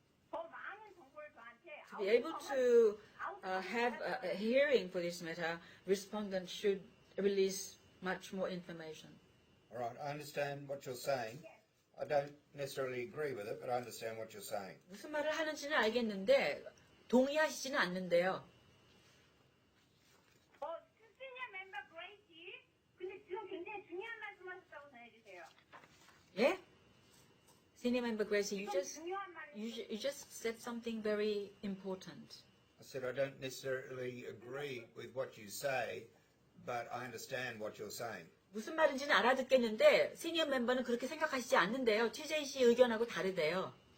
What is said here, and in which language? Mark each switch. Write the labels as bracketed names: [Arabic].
[Korean] 더 많은 정보를 저한테. [English] To be able to have a hearing for this matter, respondent should release much more information. All right, I understand what you're saying. I don't necessarily agree with it, but I understand what you're saying. [Korean] 무슨 말을 하는지는 알겠는데 동의하시지는 않는데요. Senior member Gracie, 근데 지금 굉장히 중요한 말씀하셨다고 전해주세요. 예? [English] Senior member Gracie, you just said something very important. I said I don't necessarily agree with what you say, but I understand what you're saying. [Korean] 무슨 말인지는 알아듣겠는데 시니어 멤버는 그렇게 생각하시지 않는데요. 최재희 씨 의견하고 다르대요.